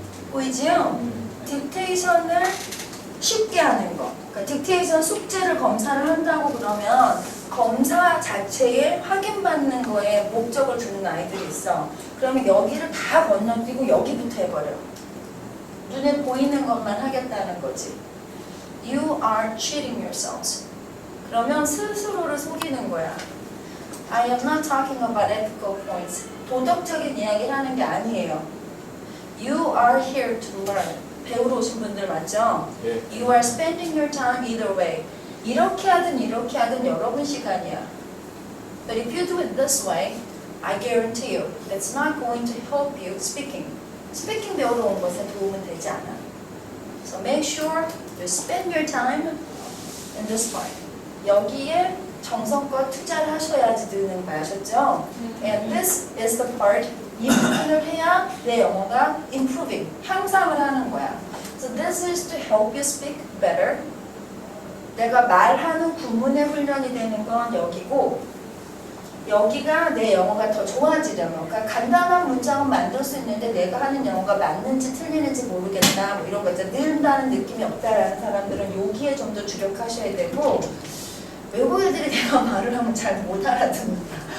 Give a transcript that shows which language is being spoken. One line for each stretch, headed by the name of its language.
Korean: 보이지요? 딕테이션을 쉽게 하는 거. 그러니까 딕테이션 숙제를 검사를 한다고 그러면 검사 자체에 확인받는 거에 목적을 두는 아이들이 있어. 그러면 여기를 다 건너뛰고 여기부터 해버려. 눈에 보이는 것만 하겠다는 거지.
English: You are cheating yourselves.
Korean: 그러면 스스로를 속이는 거야.
English: I am not talking about ethical points.
Korean: 도덕적인 이야기를 하는 게 아니에요.
English: You are here to learn.
Korean: 배우러 오신 분들 맞죠? 예.
English: You are spending your time either way.
Korean: 이렇게 하든 여러분 시간이야.
English: But if you do it this way, I guarantee you, it's not going to help you speaking.
Korean: Speaking 배우러 온 것에 도움은 되지 않아.
English: So make sure you spend your time in this part.
Korean: 여기에 정성껏 투자를 하셔야지 느는 거야, 아셨죠?
English: And this is the part
Korean: 이 부분을 해야 내 영어가 improving, 향상을 하는 거야.
English: So this is to help you speak better.
Korean: 내가 말하는 구문의 훈련이 되는 건 여기고 여기가 내 영어가 더 좋아지려면 그러니까 간단한 문장은 만들 수 있는데 내가 하는 영어가 맞는지 틀리는지 모르겠다 뭐 이런 거 있잖아. 는다는 느낌이 없다라는 사람들은 여기에 좀 더 주력하셔야 되고 외국 애들이 내가 말을 하면 잘 못 알아듣는다.